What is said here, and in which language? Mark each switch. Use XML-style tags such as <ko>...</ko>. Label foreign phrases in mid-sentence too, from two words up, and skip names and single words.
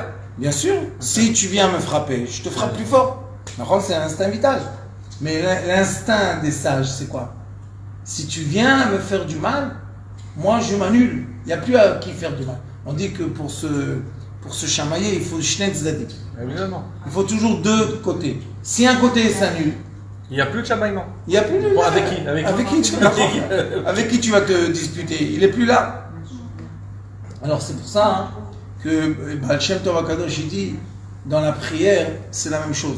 <fr>Bien sûr, si tu viens me frapper, je te frappe plus fort. Par c'est l'instinct vital. Mais l'instinct des sages, c'est quoi? Si tu viens me faire du mal, moi je m'annule. Il n'y a plus à qui faire du mal. On dit que pour se chamailler, il faut</fr> <he>שני צדיק.</he> <fr>Évidemment. Il faut toujours deux côtés. Si un côté s'annule, Il n'y a plus de chamaillement. il n'y a plus de... Bon, avec qui? Avec qui tu vas te disputer? Il n'est plus là. Alors c'est pour ça que Baal Shem Tov HaKadosh il dit, dans la prière, c'est la même chose.</fr>